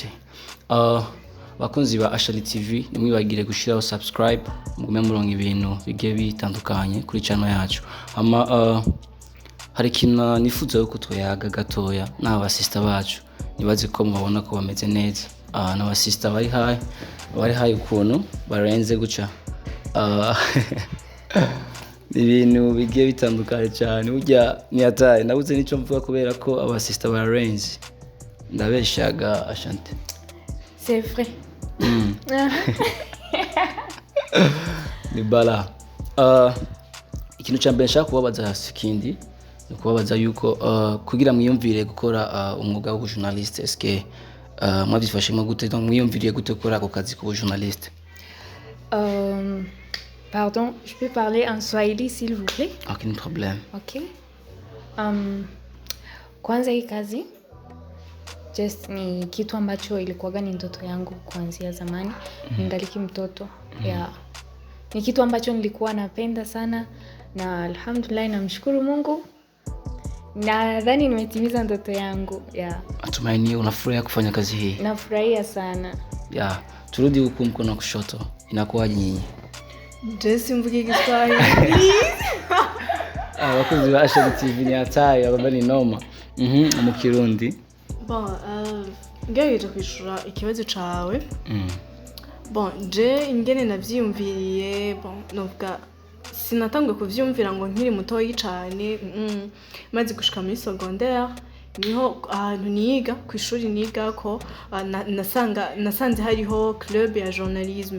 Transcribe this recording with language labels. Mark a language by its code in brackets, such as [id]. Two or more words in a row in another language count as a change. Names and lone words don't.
[rn] Bakunzi ba Ashali TV nimwibagire gushiraho subscribe mugume muronka ibintu bigiye bitandukanye kuri channel yacu ama hari kintu nifuza yuko twayaga gatoya n'aba sister bacu nibaze ko mubabona ko bameze neza n'aba sister bari hayi ukuntu barenze guca ibintu bigiye bitandukanye cyane burya ni ataye nabuze nico mvuga kubera ko aba sister barenze ndabeshaga Ashanti. [fr] C'est vrai. [rn] Ni bala. Ikintu cyambere nshaka kubabaza sikindi ni kubabaza yuko kugira mwiyumvire gukora umwuga wo journaliste eske mwabyifashemo gute donc mwiyumviriye gute gukora ako kazi ko journaliste? [fr] Pardon, je peux parler en Swahili s'il vous plaît? Aucun problème. OK. [sw] Kwanza hii kazi just ni kitu ambacho ilikuwa ni ndoto yangu kuanzia zamani ningali mtoto. Ni kitu ambacho nilikuwa napenda sana na alhamdulillah namshukuru Mungu. Nadhani nimetimiza ndoto yangu. Natumaini unafurahia kufanya kazi hii? Nafurahia sana. Turudi huku mkono kushoto. Inakuwaje nyinyi? [rn] Jesi mvuge Kiswahili. Bakunzi ba Ashali TV ni ataye ababa ni noma. Mu Kirundi. Bon, ngerageje kwishura ikibazo cawe. Bon, je ingene navyiyumviriye, bon, novuga sinatangwe kuvyumvira ngo nkiri mutoyi cyane, maze gushika muri secondaire niho ahantu niga ku ishuri niga ko nasanze hariho club ya journalisme.